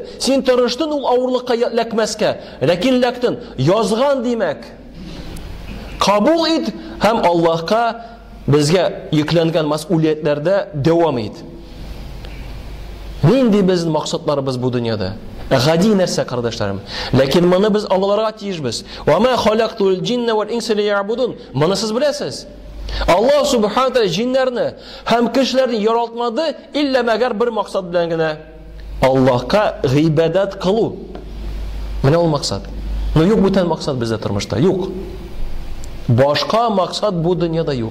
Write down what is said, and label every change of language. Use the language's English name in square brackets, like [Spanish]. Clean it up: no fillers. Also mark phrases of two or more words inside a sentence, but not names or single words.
[Tatar] Син тырыштың ул авырлыкка ләкмәскә, ләкин ләктен язган димәк. Кабул ит һәм Аллаһка безгә йөкләнгән мәсъулиятләрдә дәвам ит. Нинди безнең максатларыбыз бу дөньяда? Гади нәрсә, кардәшләрем. Ләкин моны без аңларга тиешбез. [Arabic] وما خلقت الجن والإنس إلا ليعبدون. [Tatar] Моны сез беләсез. Аллаһ субхану ва җиннәрне һәм кешеләрне яралтмады илля мәгәр бер максат белән генә. Аллаһка гыйбадат кылу. Менә ул максат. Но юк бүтән максат бездә тормышта. Юк. Башка максат бу дөньяда юк.